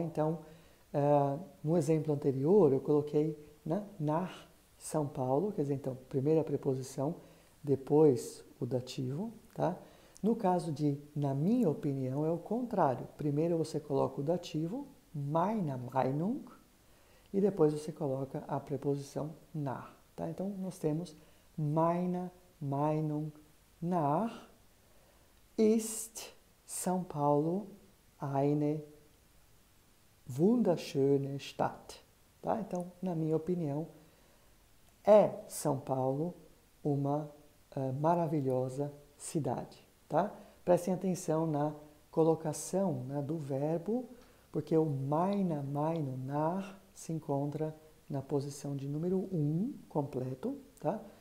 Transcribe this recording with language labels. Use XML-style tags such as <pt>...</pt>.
<pt>Então, no exemplo anterior, eu coloquei, né, nach São Paulo, quer dizer, então, primeiro a preposição, depois o dativo, tá? No caso de, na minha opinião, é o contrário. Primeiro você coloca o dativo, meine Meinung, e depois você coloca a preposição nach, tá? Então, nós temos</pt> <de>meine Meinung nach ist São Paulo eine wunderschöne Stadt,</de> <pt>tá? Então, na minha opinião, é São Paulo uma maravilhosa cidade, tá? Prestem atenção na colocação, né, do verbo, porque o</pt> <de>meine Meinung nach</de> <pt>se encontra na posição de número 1, completo, tá?</pt>